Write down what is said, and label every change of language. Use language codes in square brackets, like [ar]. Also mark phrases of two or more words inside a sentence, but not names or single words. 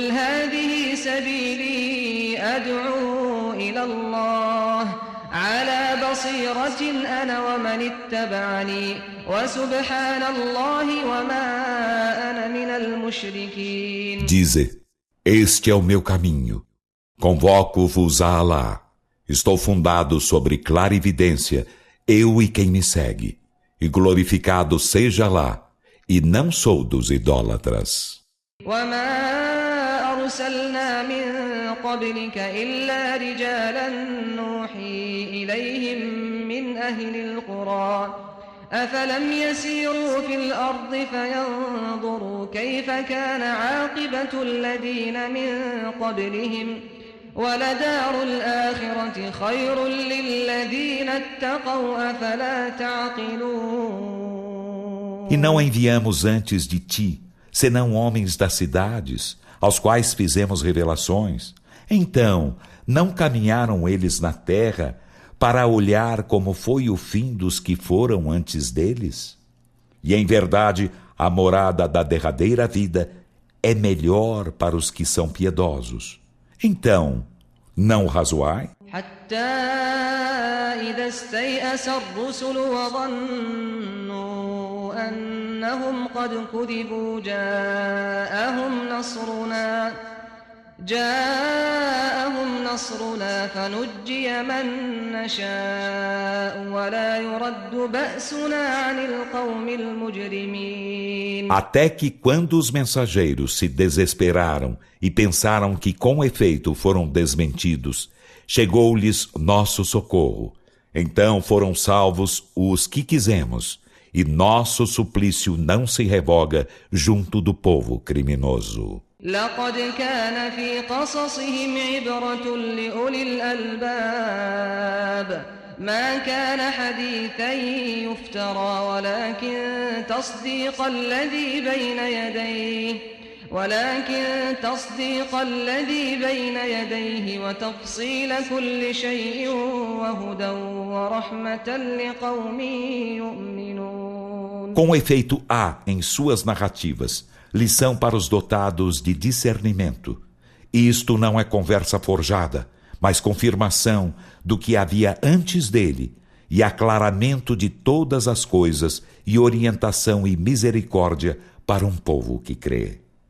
[pt] Dize, este é o meu caminho. Convoco-vos a Alá. Estou fundado sobre clarividência, eu e quem me segue. E glorificado seja Alá, e não sou dos idólatras. [ar] أفلم يسيروا في الأرض فينظروا كيف كان عاقبة الذين من قبلهم ولدار الآخرة خير للذين اتقوا أفلا تعقلون. [pt] E não enviamos antes de ti, senão homens das cidades, aos quais fizemos revelações. Então, não caminharam eles na terra para olhar como foi o fim dos que foram antes deles? E em verdade, a morada da derradeira vida é melhor para os que são piedosos. Então, não razoai? [ar] إذا استيأس الرسل وظنوا أنهم قد كذبوا جاءهم نصرنا فنجي من نشاء ولا يرد بأسنا عن القوم المجرمين. [pt] Até que quando os mensageiros se desesperaram e pensaram que com efeito foram desmentidos, chegou-lhes nosso socorro. Então foram salvos os que quisemos, e nosso suplício não se revoga junto do povo criminoso. [ar] لقد كان في قصصهم عبرة لأولي الألباب ما كان حديثا يفترى ولكن تصديق الذي بين يديه وتفصيل كل شيء وهدى ورحمة لقوم يؤمنون. [pt] Com efeito, há em suas narrativas lição para os dotados de discernimento. Isto não é conversa forjada, mas confirmação do que havia antes dele, e aclaramento de todas as coisas, e orientação e misericórdia para um povo que crê.